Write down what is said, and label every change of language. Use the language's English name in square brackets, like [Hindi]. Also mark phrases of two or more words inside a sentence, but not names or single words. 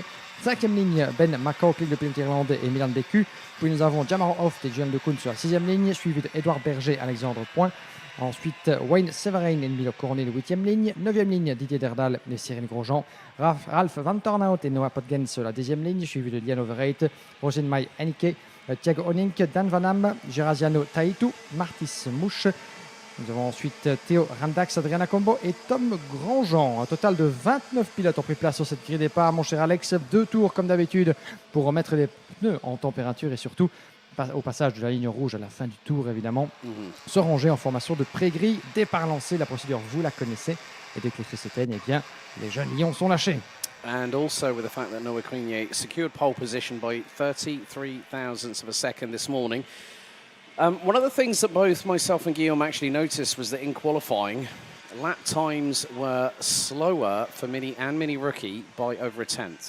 [French] 5e ligne, Ben McCauley, le pilote irlandais, et Milan Bécu. Puis nous avons Jamar Hoft et Julien Decoun sur la 6e ligne, suivi d'Edouard Berger, Alexandre Point. Ensuite, Wayne Severin et Milo Cornet, le 8e ligne. 9e ligne, Didier Derdal et Cyril Grosjean. Ralph Van Tornhout et Noah Potgens, la 10e ligne, suivi de Lian Overeit, Rosenmai Henike, Thiago Onink, Dan Van Am, Geraziano Taitu, Martis Mouche. Nous avons ensuite Théo Randax, Adriana Combo et Tom Grandjean. Un total de 29 pilotes ont pris place sur cette grille départ. Mon cher Alex, 2 tours comme d'habitude pour remettre les pneus en température et surtout au passage de la ligne rouge à la fin du tour évidemment, se ranger en formation de pré-grille. Départ lancé, la procédure vous la connaissez et dès que les feux s'éteignent, eh bien, les jeunes lions sont lâchés. [English] And also with the fact that Noah Grenier secured pole position by 33 thousandths of a second this morning. One of the things that both myself and Guillaume actually noticed was that in qualifying, lap times were slower for Mini and Mini Rookie by over a tenth.